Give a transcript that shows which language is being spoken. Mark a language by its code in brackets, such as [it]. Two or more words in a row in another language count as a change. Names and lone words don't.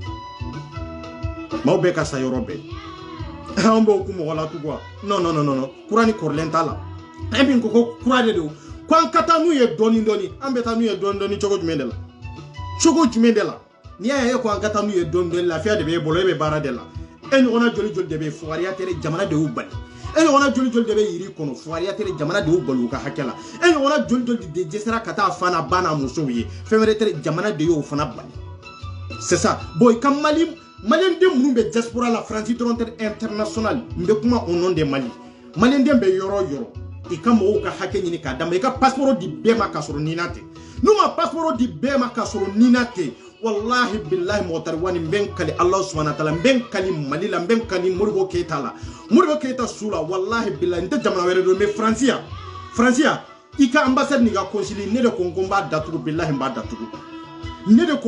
[bm] maaw bɛɛ ka sa yɔrɔ bɛɛ an b'o kun mɔgɔ la tugun non kura ni kɔrɔlen t'a la an bɛ ko kura de don ko an ka taa n'u ye dɔɔni dɔɔni an bɛ taa n'u ye dɔɔni dɔɔni cogo jumɛn de la cogo jumɛn de la n'i y'a ye ko an ka taa n'u ye dɔɔni dɔɔni lafiya de b'e bolo e bɛ baara de la e ɲɔgɔnna joli joli de bɛ fugariya tɛ jamana de y'u bali e ɲɔgɔnna joli joli de bɛ yiri kɔnɔ fugariya tɛ jamana de y'u bali u ka hakɛ la e ɲɔgɔnna joli joli de dɛsɛra ka taa fa n'a ba n'a musow ye fɛn wɛrɛ tɛ jamana de y'o fana bali [fr] c'est ça [bm] bon i ka Malien den minnu bɛ diaspora la France dɔrɔn tɛ international n bɛ kuma [fr] au nom de Mali [bm] Malien den bɛ yɔrɔ yɔrɔ i ka mɔgɔw ka hakɛ ɲini k'a d'a ma i ka passeport di bɛɛ ma k'a sɔrɔ nina tɛ n'u ma passeport di bɛɛ ma k'a sɔrɔ nina tɛ [ar] والله بالله [bm] mɔgɔtariwani n bɛ n kali [ar] الله سبحانه وتعالى [bm] n bɛ n kali Mali la n bɛ n kali Modibo Keyita la Modibo Keyita su la [ar] والله بالله [bm] n tɛ jamana wɛrɛ don mais France yan i ka ambassade n'i ka consulat ne de ko n b'a datugu billahi n b'a datugu ne de ko